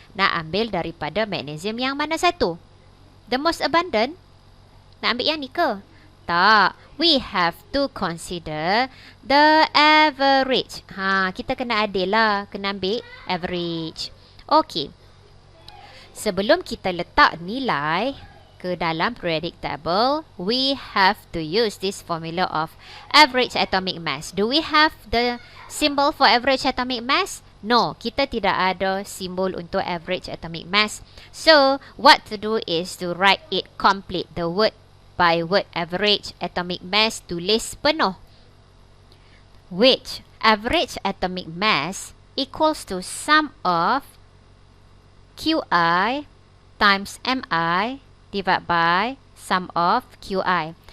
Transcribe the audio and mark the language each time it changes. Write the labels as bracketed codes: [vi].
[ms] Nak ambil daripada magnesium yang mana satu? [en] The most abundant? [ms] Nak ambil yang ni ke? Tak. [en] We have to consider the average. [ms] Kita kena adil lah. Kena ambil average. Okay. Sebelum kita letak nilai ke dalam [en] periodic table, we have to use this formula of average atomic mass. Do we have the symbol for average atomic mass? [ms] No, kita tidak ada simbol untuk average atomic mass. [en] So, what to do is to write it complete, the word by word average atomic mass, [ms] tulis penuh. [en] Which average atomic mass equals to sum of Qi times Mi divided by sum of Qi.